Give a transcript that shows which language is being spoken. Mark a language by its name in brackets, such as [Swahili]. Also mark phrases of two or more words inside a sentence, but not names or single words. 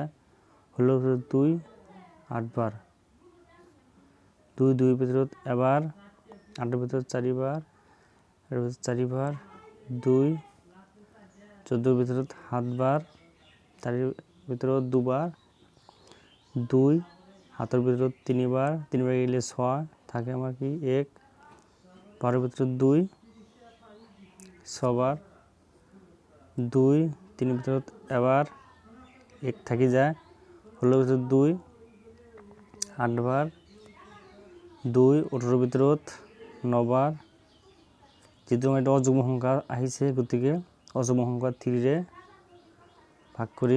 [Assamese] 16-ৰ ভিতৰত 2 8 বাৰ, 2 2-ৰ ভিতৰত এবাৰ, 8-ৰ ভিতৰত 4 বাৰ, 8-ৰ ভিতৰত 4 বাৰ, 2 14-ৰ ভিতৰত 7 বাৰ, 4-ৰ ভিতৰত 2 বাৰ, 2 7-ৰ ভিতৰত 3 বাৰ, 3 বাৰ গেলে 6 থাকে আমার কি 1, 12-র ভিতৰত 2 6 বাৰ, 2 3-র ভিতৰত এবাৰ, 1 থাকি যায়। 16-র ভিতৰত 2 8 বাৰ, 2 18-র ভিতৰত 9 বাৰ, যেহেতু এটা অযুগ্ম সংখ্যা আহিছে গতিকে অযুগ্ম সংখ্যা 3-ৰে ভাগ কৰিম।